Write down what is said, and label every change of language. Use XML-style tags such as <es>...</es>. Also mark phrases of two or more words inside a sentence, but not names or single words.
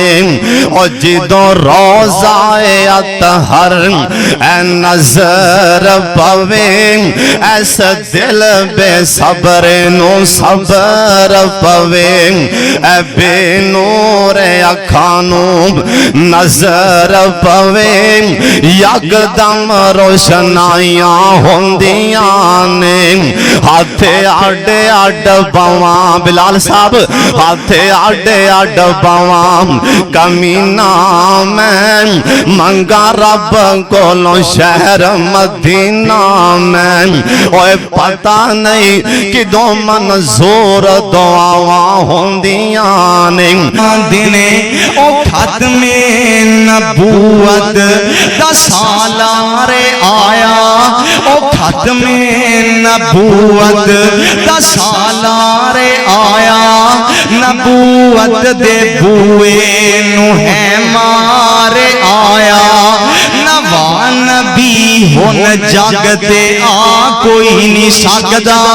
<pa>اور جدوں روضۂ اطہر تے نظر پوے، ایسا دل بےصبر نوں صبر پوے. اے بےنور اکھاں نوں نظر پوے,</pa> <ur>یکدم روشنائیاں ہوندیاں</ur> <pa>نے ہاتھ آڈے آڈ باواں بلال صاحب ہاتھ آڈے آڈ باواں کمینہ میں منگا رب کولوں شہر مدینہ میں اوے پتہ نہیں کدوں منظور دعاواں ہوندیاں نے دینے او ختم نبوت دا سالار آیا او ختم نبوت دا سالار آیا نبوت دے بوئے نو ہے مار آیا نوا نبی ہون جاگتے آ کوئی نہیں سکدا</pa>